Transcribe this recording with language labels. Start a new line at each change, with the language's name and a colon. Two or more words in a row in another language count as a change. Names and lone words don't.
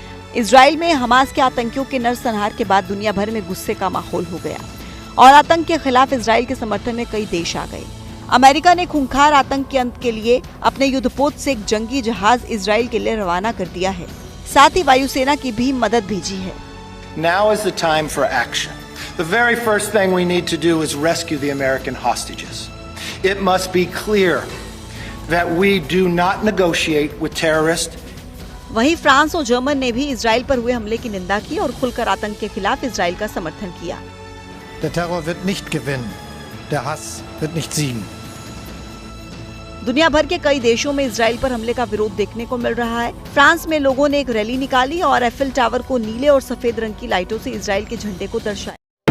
Hindi: इजराइल में हमास के आतंकियों के नरसंहार के बाद दुनिया भर में गुस्से का माहौल हो गया और आतंक के खिलाफ इजराइल के समर्थन में कई देश आ गए। अमेरिका ने खूंखार आतंक के अंत के लिए अपने युद्धपोत से एक जंगी जहाज इजराइल के लिए रवाना कर दिया है। साथ ही वायुसेना की भी मदद भेजी है।
English: Now is the time for action. The very first thing we need to do is rescue the American hostages. It must be clear that we do not negotiate with terrorists.
Hindi: वहीं फ्रांस और जर्मन ने भी इजराइल पर हुए हमले की निंदा की और खुलकर आतंक के खिलाफ इजराइल का समर्थन किया।
German: Der Terror wird nicht gewinnen. Der Hass wird nicht siegen.
Hindi: दुनिया भर के कई देशों में इजराइल पर हमले का विरोध देखने को मिल रहा है। फ्रांस में लोगों ने एक रैली निकाली और एफिल टावर को नीले और सफेद रंग की लाइटों से इजराइल के झंडे को दर्शाया।